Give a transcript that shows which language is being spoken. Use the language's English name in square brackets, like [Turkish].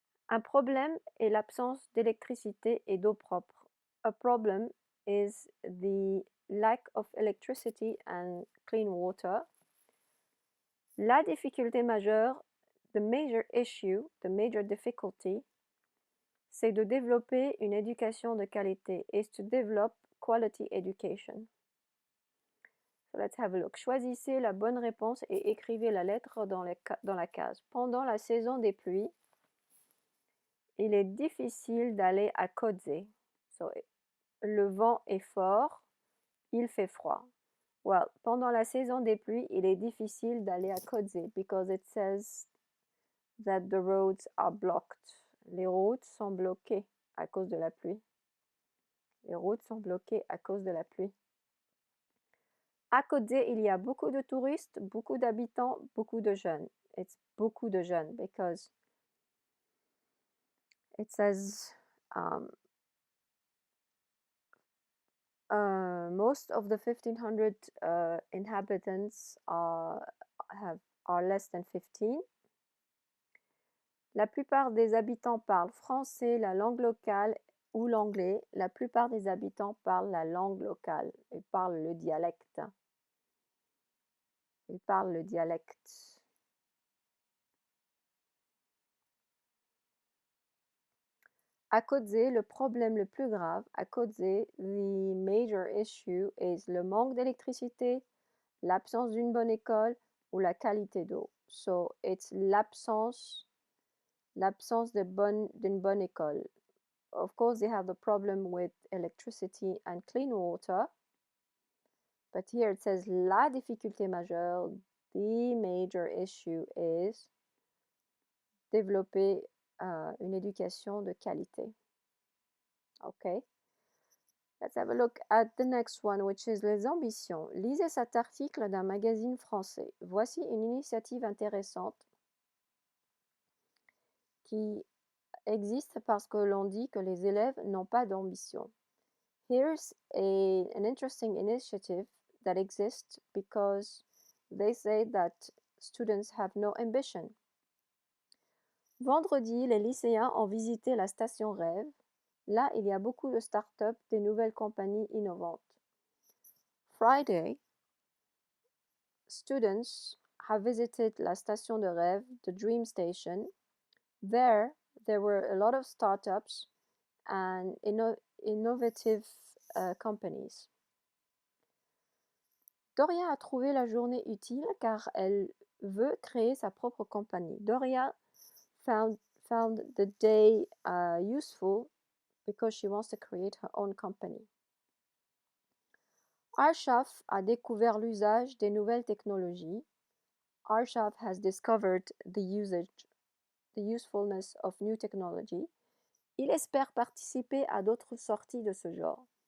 [French] Un problème est l'absence d'électricité et d'eau propre. [English] A problem is the lack of electricity and clean water. [French] La difficulté majeure, [English] the major issue, the major difficulty, [French] c'est de développer une éducation de qualité, [English] is to develop quality education. So let's have a look. [French] Choisissez la bonne réponse et écrivez la lettre dans la case. Pendant la saison des pluies, il est difficile d'aller à Kodzé. [English] So, [French] le vent est fort, il fait froid. [English] Well, [French] pendant la saison des pluies, il est difficile d'aller à Kodzé [English] because it says that the roads are blocked. [French] Les routes sont bloquées à cause de la pluie. Les routes sont bloquées à cause de la pluie. À Kodzé, il y a beaucoup de touristes, beaucoup d'habitants, beaucoup de jeunes. [English] It's [French] beaucoup de jeunes [English] because it says most of the 1,500 inhabitants are less than 15. [French] La plupart des habitants parlent français, la langue locale ou l'anglais. La plupart des habitants parlent la langue locale. Ils parlent le dialecte. Ils parlent le dialecte. À Kodzé, le problème le plus grave, à Kodzé, [English] the major issue is [French] le manque d'électricité, l'absence d'une bonne école ou la qualité d'eau. [English] So, it's [French] l'absence d'une bonne école. [English] Of course, they have the problem with electricity and clean water. But here it says [French] la difficulté majeure, [English] the major issue is [French] développer une éducation de qualité. [English] Okay. Let's have a look at the next one, which is [French] les ambitions. Lisez cet article d'un magazine français. Voici une initiative intéressante qui existe parce que l'on dit que les élèves n'ont pas d'ambition. [English] Here's an interesting initiative that exists because they say that students have no ambition. [French] Vendredi, les lycéens ont visité la station Rêve. Là, il y a beaucoup de start-up, des nouvelles compagnies innovantes. [English] Friday, students have visited [French] la station de Rêve, [English] the Dream Station. There were a lot of startups and innovative companies. [French] Doria a trouvé la journée utile car elle veut créer sa propre compagnie. [English] Doria found the day useful because she wants to create her own company. [French] Arshaf a découvert l'usage des nouvelles technologies. [English] Arshaf has discovered the usefulness of new technology. [French] Il espère participer à d'autres sorties de ce genre.